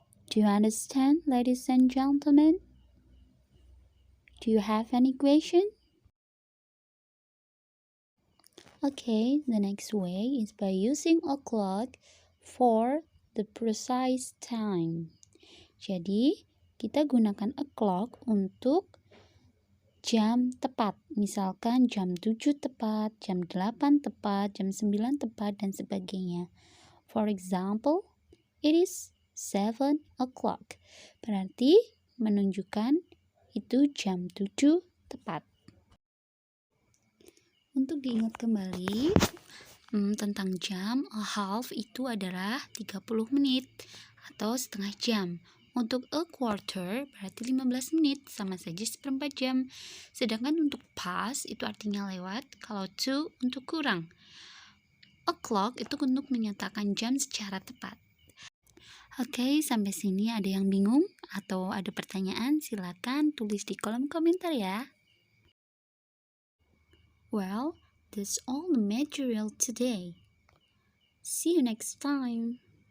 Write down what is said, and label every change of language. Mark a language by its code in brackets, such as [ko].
[en] Do you understand, ladies and gentlemen? Do you have any question? Okay, the next way is by using a clock for the precise time. [id] Jadi, kita gunakan a clock untuk jam tepat. Misalkan jam 7 tepat, jam 8 tepat, jam 9 tepat, dan sebagainya. [en] For example, it is 7 o'clock. [id] Berarti menunjukkan itu jam 7 tepat. Untuk diingat kembali tentang jam, a half itu adalah 30 menit atau setengah jam. Untuk a quarter berarti 15 menit, sama saja seperempat jam. Sedangkan untuk past itu artinya lewat, kalau to untuk kurang. O'clock itu untuk menyatakan jam secara tepat. Oke, sampai sini ada yang bingung atau ada pertanyaan? Silakan tulis di kolom komentar ya. [en] Well, that's all the material today. See you next time.